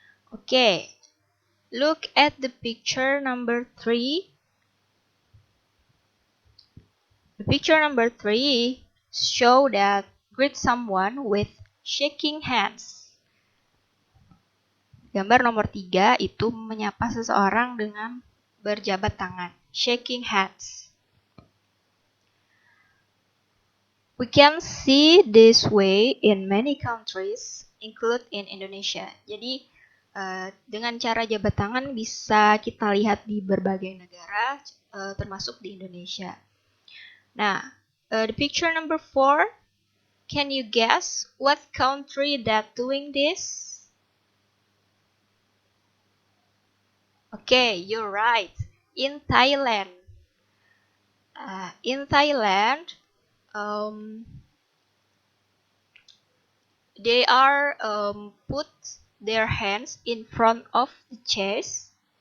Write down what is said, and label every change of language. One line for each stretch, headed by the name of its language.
English: Oke, look at the picture number 3. The picture number 3 show that greet someone with shaking hands.
Indonesian: Gambar nomor 3 itu menyapa seseorang dengan berjabat tangan,
English: shaking hands. We can see this way in many countries, include in Indonesia.
Indonesian: Jadi, dengan cara jabat tangan bisa kita lihat di berbagai negara, termasuk di Indonesia.
English: Nah, the picture number 4, can you guess what country that doing this? Okay, you're right. In Thailand. In Thailand, they are put their hands in front of the chest.